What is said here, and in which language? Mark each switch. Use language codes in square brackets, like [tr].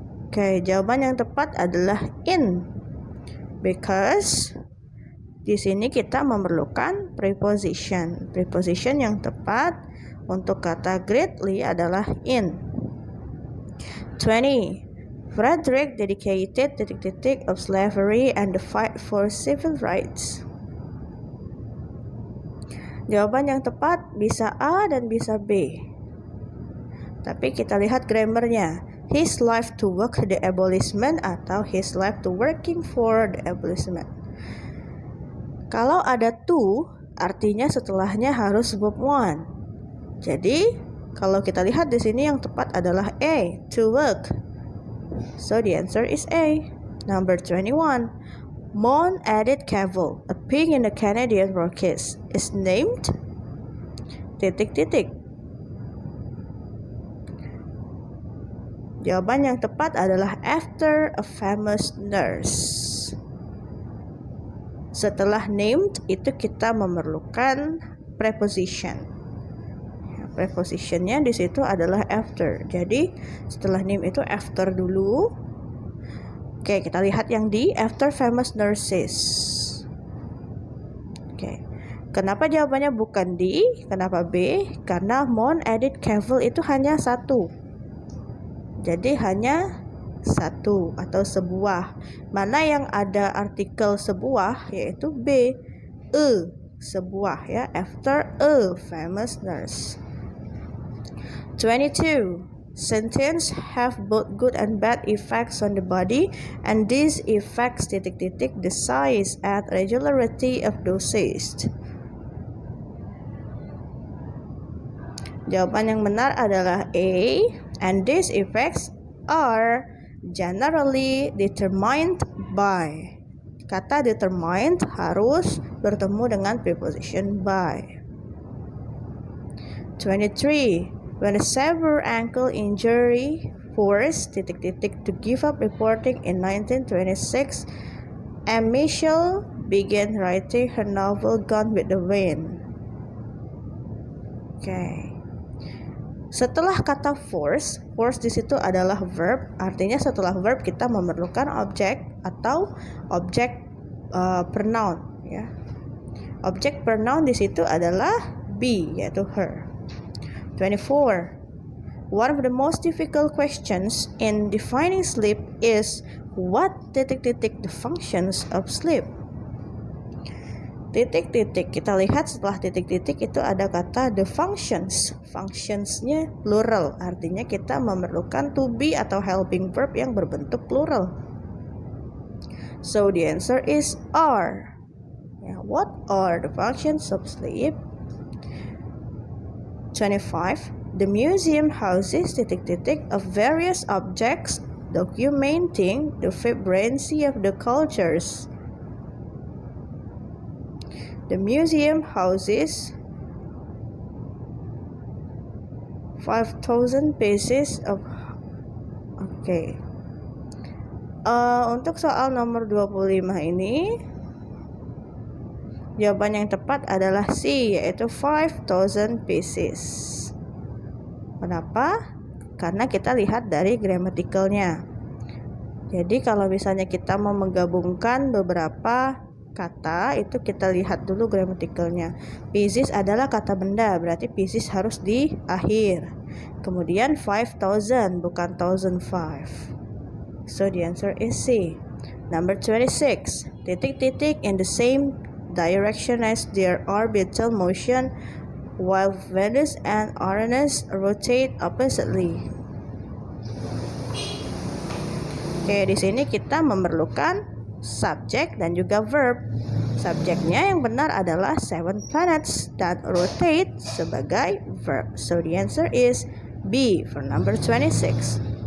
[id] Oke, jawaban yang tepat adalah in. Because di sini kita memerlukan preposition. Preposition yang tepat untuk kata greatly adalah in. 20. [en] Frederick dedicated of slavery and the fight for civil rights. [id] Jawaban yang tepat bisa A dan bisa B. Tapi kita lihat grammarnya. [en] His life to work the abolishment atau his life to working for the abolishment. [id] Kalau ada to, artinya setelahnya harus verb one. Jadi, kalau kita lihat di sini yang tepat adalah A, to work. [en] So the answer is A. Number 21. Mount Edith Cavell, a peak in the Canadian Rockies, is named titik-titik. [id] Jawaban yang tepat adalah [en] after a famous nurse. [id] Setelah named itu kita memerlukan preposition. Prepositionnya di situ adalah after. Jadi setelah name itu after dulu. Oke, kita lihat yang di [en] after famous nurses. [id] Oke, kenapa jawabannya bukan D? Kenapa B? Karena Mount Edith Cavell itu hanya satu. Jadi hanya satu atau sebuah. Mana yang ada artikel sebuah yaitu B, sebuah ya, [en] after a famous nurse. 22. Sentence have both good and bad effects on the body, and these effects the size and regularity of dosage. [id] Jawaban yang benar adalah A, [en] and these effects are generally determined by. [id] Kata determined harus bertemu dengan preposition by. 23. [en] When a severe ankle injury forced to give up reporting in 1926, Michelle began writing her novel Gone with the Wind. Okay. [id] Setelah kata force di situ adalah verb. Artinya setelah verb kita memerlukan objek atau objek pronoun. Ya. Objek pronoun di situ adalah be, yaitu her. 24. [en] One of the most difficult questions in defining sleep is what the functions of sleep. [id] Kita lihat setelah titik-titik itu ada kata the functions. Functionsnya plural, artinya kita memerlukan to be atau helping verb yang berbentuk plural. [en] So the answer is are. What are the functions of sleep? 25. The museum houses of various objects documenting the vibrancy of the cultures. The museum houses 5,000 pieces of. Okay. [id] Untuk soal nomor 25 ini, jawaban yang tepat adalah C, yaitu 5,000 pieces. Kenapa? Karena kita lihat dari grammaticalnya. Jadi kalau misalnya kita mau menggabungkan beberapa kata itu kita lihat dulu gramatikalnya. Pieces adalah kata benda, berarti pieces harus di akhir. Kemudian 5,000 bukan 1,005. [en] So the answer is C. Number 26. Titik-titik in the same direction as their orbital motion while Venus and Uranus rotate oppositely. [id] Oke, di sini kita memerlukan subjek dan juga verb. Subjeknya yang benar adalah 7 planets dan rotate sebagai verb. [en] So the answer is B for number 26.